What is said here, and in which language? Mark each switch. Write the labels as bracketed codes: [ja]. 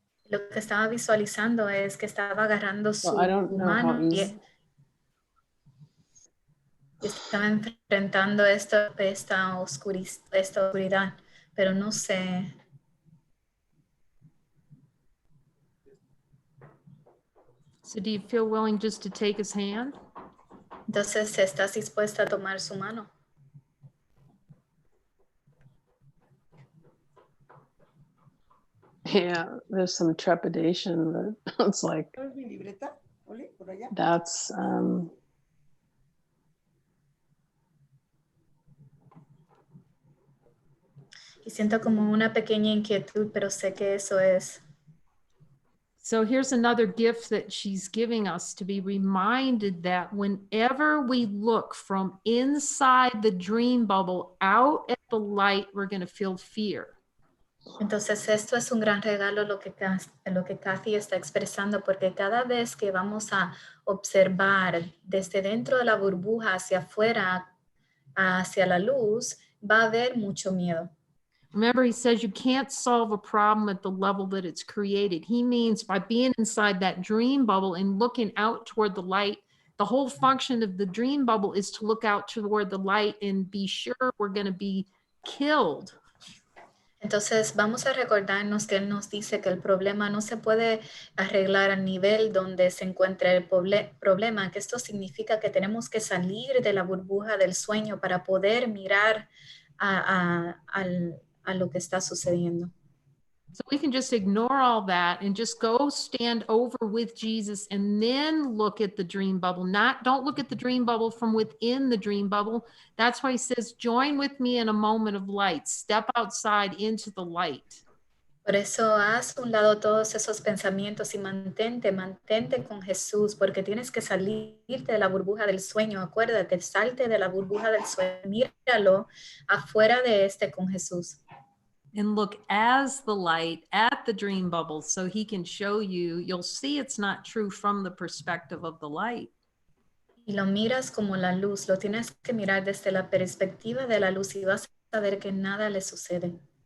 [es] Lo que estaba visualizando es que estaba agarrando su [en] I don't know how [es] mano y [en] easy. [es] estaba enfrentando esta oscuridad, pero no sé. [en] So do you feel willing just to take his hand? [es] Entonces, ¿estás dispuesta a tomar su mano? [en] Yeah, there's some trepidation, but it's like, [es] ¿Sabes mi libreta? Oli, por allá. [en] that's, [es] Y siento como una pequeña inquietud, pero sé que eso es. [en] So here's another gift that she's giving us, to be reminded that whenever we look from inside the dream bubble out at the light, we're going to feel fear. Entonces, esto es un gran regalo lo que Kathy está expresando, porque cada vez que vamos a observar desde dentro de la burbuja hacia afuera, hacia la luz, va a haber mucho miedo. Remember, he says you can't solve a problem at the level that it's created. He means by being inside that dream bubble and looking out toward the light, the whole function of the dream bubble is to look out toward the light and be sure we're going to be killed. [es] Entonces, vamos a recordarnos que él nos dice que el problema no se puede arreglar al nivel donde se encuentra el problema, que esto significa que tenemos que salir de la burbuja del sueño para poder mirar a lo que está sucediendo. [en] So we can just ignore all that and just go stand over with Jesus and then look at the dream bubble. Don't look at the dream bubble from within the dream bubble. That's why he says, join with me in a moment of light. Step outside into the light. [es] Por eso haz a un lado todos esos pensamientos y mantente con Jesús, porque tienes que salirte de la burbuja del sueño. Acuérdate, salte de la burbuja del sueño, míralo afuera de con Jesús. [en] And look as the light at the dream bubble so he can show you. You'll see it's not true from the perspective of the light. [es] Y lo miras como la luz, lo tienes que mirar desde la perspectiva de la luz y vas a ver que nada le sucede.